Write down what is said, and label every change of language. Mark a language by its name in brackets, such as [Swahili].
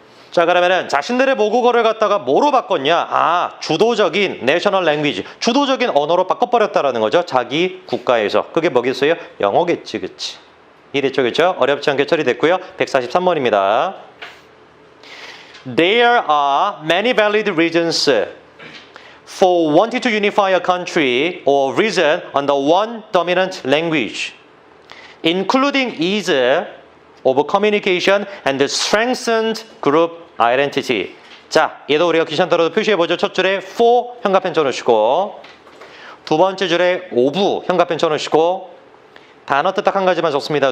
[Korean] 자, 그러면은 자신들의 모국어를 갖다가 뭐로 바꿨냐? 아, 주도적인 내셔널 랭귀지, 주도적인 언어로 바꿔버렸다라는 거죠. 자기 국가에서. 그게 뭐겠어요? 영어겠지, 그치? 이해됐죠, 그쵸? 어렵지 않게 처리됐고요. 143번입니다. [English] There are many valid reasons for wanting to unify a country or region under one dominant language. including ease of communication and strengthened group identity. [Korean] 자, 얘도 우리가 귀찮더라도 표시해보죠. 첫 줄에 for 형광펜 쳐놓으시고 두 번째 줄에 오브 현관펜 쳐놓으시고 단어 뜻 딱 한 가지만 적습니다.